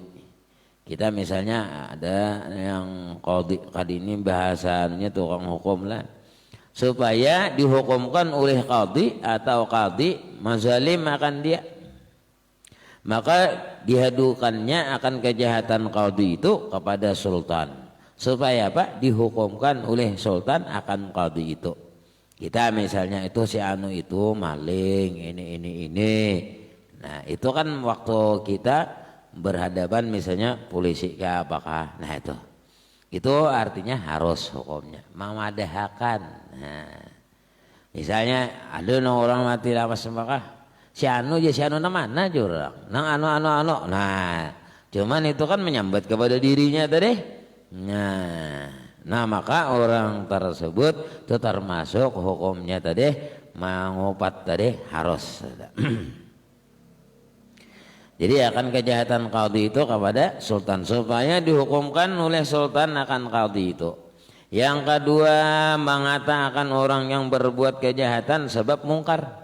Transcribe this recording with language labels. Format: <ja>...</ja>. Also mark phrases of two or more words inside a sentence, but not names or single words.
<id>Kita misalnya ada yang qadhi ini bahasanya tukang hukum lah, supaya dihukumkan oleh qadhi atau qadhi mazalim akan dia, maka dihadukannya akan kejahatan qadhi itu kepada sultan, supaya apa? Dihukumkan oleh sultan akan qadhi itu. Kita misalnya itu si anu itu maling ini. Nah itu kan waktu kita berhadapan misalnya polisi ke apakah, nah itu artinya harus hukumnya memadahakan.</id> <bjn>Nah misalnya ada orang mati lapas sembakah si anu mana jurang nang anu nah cuman itu kan menyambat kepada dirinya tadi.</bjn> <id>Nah maka orang tersebut itu termasuk hukumnya tadi mengupat tadi harus. Jadi akan kejahatan qadhi itu kepada sultan, supaya dihukumkan oleh sultan akan qadhi itu. Yang kedua mengatakan orang yang berbuat kejahatan sebab mungkar.</id>